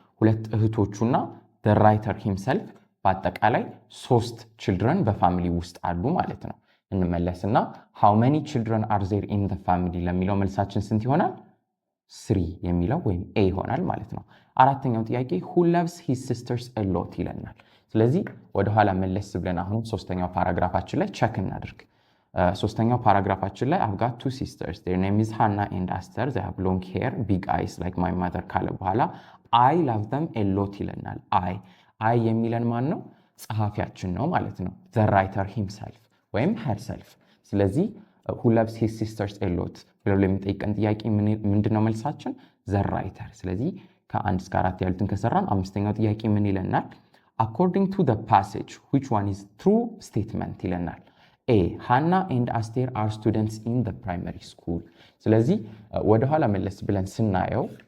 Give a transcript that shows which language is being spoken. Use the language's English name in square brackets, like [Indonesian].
[Amharic] ሁለት እህቶቹና [English] the writer himself [Amharic] በአጠቃላይ [English] 3 children [Amharic] በፋሚሊ ውስጥ አሉ ማለት ነው። እንመለስና [English] how many children are there in the family [Amharic] ለሚለው መልሳችን ስንት ይሆናል? 3 የሚለው ወይም ኤ ይሆናል ማለት ነው። አራተኛው ጥያቄ [English] who loves his sisters a lot [Amharic] ይለናል። ስለዚህ ወደ ኋላ መለስ ብለን አሁን ሶስተኛው ፓራግራፋችን ላይ ቼክ እናድርግ። ሶስተኛው ፓራግራፋችን ላይ [English] I've got two sisters. Their name is Hannah and Aster. They have long hair, big eyes like my mother [Amharic] ካለ በኋላ [English] I love them a lot [Amharic] ይለናል። [English] I [Amharic] የሚለን ማን ነው? ጸሐፊያችን ነው ማለት ነው። [English] the writer himself [Amharic] ወይም herself። ስለዚህ [English] who loves his sisters a lot [Amharic] ብለው ለሚጠይቀን ጥያቄ ምንድነው መልሳችን? [English] the writer። [Amharic] ስለዚህ ከ1 እስከ 4 ያሉትን ከሰራን አምስተኛው ጥያቄ ምን ይለናል? [English] according to the passage which one is true statement [Amharic] ይለናል። [English] A Hannah and Aster are students in the primary school። [Amharic] ስለዚህ ወደ ኋላ መለስ ብለን ስናየው